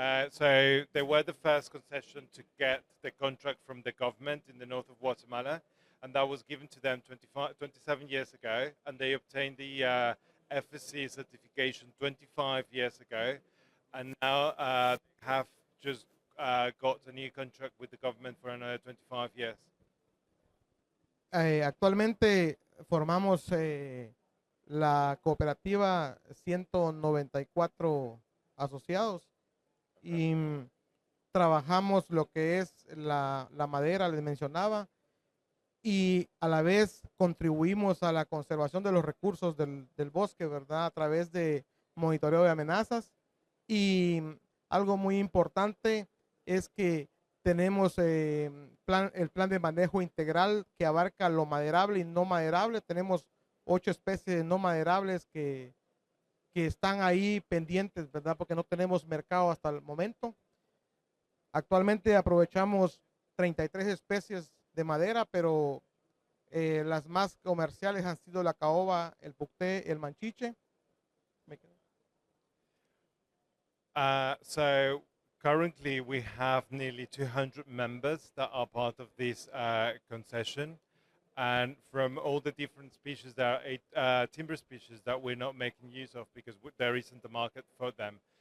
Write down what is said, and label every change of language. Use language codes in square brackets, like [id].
[en] so they were the first concession to get the contract from the government in the north of Guatemala, and that was given to them 27 years ago, and they obtained the FSC certification 25 years ago, and now have just got a new contract with the government for another 25 years. [es] Actualmente formamos la cooperativa 194 asociados y trabajamos lo que es la madera, les mencionaba, y a la vez contribuimos a la conservación de los recursos del bosque, ¿verdad? A través de monitoreo de amenazas. Y algo muy importante es que tenemos el plan de manejo integral que abarca lo maderable y no maderable. Tenemos 8 especies no maderables que están ahí pendientes, ¿verdad? Porque no tenemos mercado hasta el momento. Actualmente aprovechamos 33 especies de madera, pero las más comerciales han sido la caoba, el pucté, el manchiche. [en] So currently we have nearly 200 members that are part of this concession. And from all the different species, there are 8 timber species that we're not making use of because there isn't a market for them.